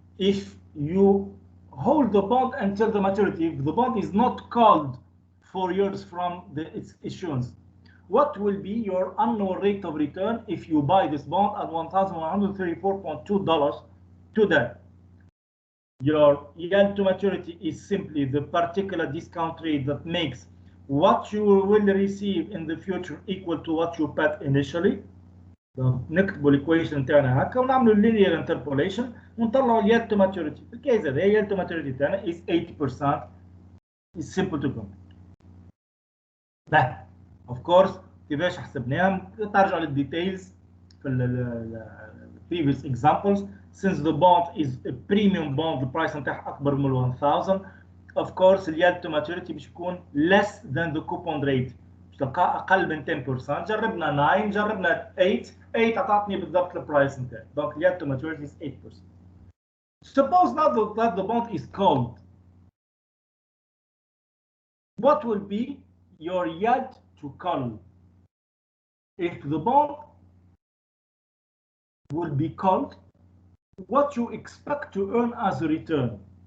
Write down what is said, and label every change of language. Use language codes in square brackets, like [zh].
[en] If you hold the bond until the maturity, if the bond is not called 4 years from its issuance, what will be your annual rate of return if you buy this bond at $1,134.2 today? Your yield to maturity is simply the particular discount rate that makes what you will receive in the future equal to what you paid initially. [ar] نكتبوا الايكويشن تاعنا هكا ونعملوا [en] linear interpolation [ar] ونطلعوا [en] yield to maturity. [ar] في الكيس هذا [en] yield to maturity [ar] تاعنا [en] is 80%. It's simple to compute. [ar] ده [en] of course [ar] كيفاش حسبناهم ترجع للديتيلز في ال [en] previous examples. Since the bond is a premium bond, the price [ar] نتاعها أكبر من [en] 1,000. Of course the yield to maturity [ar] باش يكون [en] less than the coupon rate. [ar] باش تلقى أقل من 10%. جربنا 9 جربنا 8 عطاتني بالضبط البرايس نتاعي. [en] Donc yield to maturity is 8%. Suppose now that the bond is called. What will be your yield to call. If the bond will be called, what you expect to earn as a return.